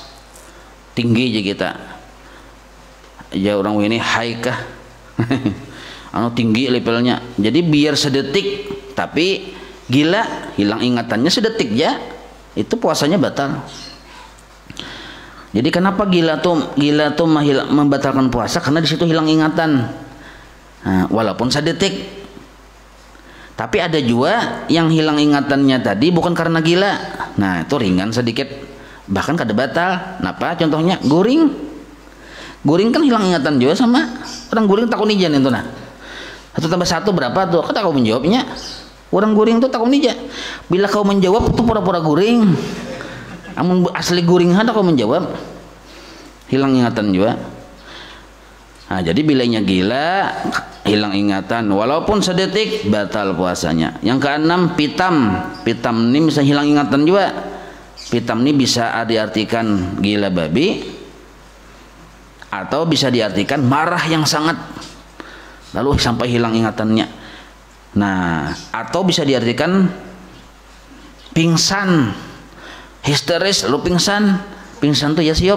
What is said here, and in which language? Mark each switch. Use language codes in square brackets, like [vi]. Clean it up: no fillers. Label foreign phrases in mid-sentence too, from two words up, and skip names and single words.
[id] Tinggi aja kita ya orang ini high kah anu tinggi levelnya, jadi biar sedetik tapi Gila, hilang ingatannya sedetik ya, itu puasanya batal. Jadi kenapa gila tuh membatalkan puasa? Karena di situ hilang ingatan. Nah, walaupun sedetik. Tapi ada juga yang hilang ingatannya tadi bukan karena gila. Nah, itu ringan sedikit, bahkan kada batal. Kenapa? Contohnya guring. [bjn] Guring kan hilang ingatan juga sama. Orang guring takut ijan itu nah. [id] 1 tambah 1 berapa tuh? Kata kau menjawabnya. [bjn] Orang guring tuh takut ija. Bila kau menjawab itu pura-pura guring. Amun asli guring ada kau menjawab, hilang ingatan juga. [id] Nah, jadi bilanya gila, hilang ingatan walaupun sedetik, batal puasanya. Yang keenam, pitam. Pitam ini bisa hilang ingatan juga. Pitam ini bisa diartikan gila babi atau bisa diartikan marah yang sangat lalu sampai hilang ingatannya. Nah, atau bisa diartikan pingsan, histeris, lalu pingsan tuh ya siop.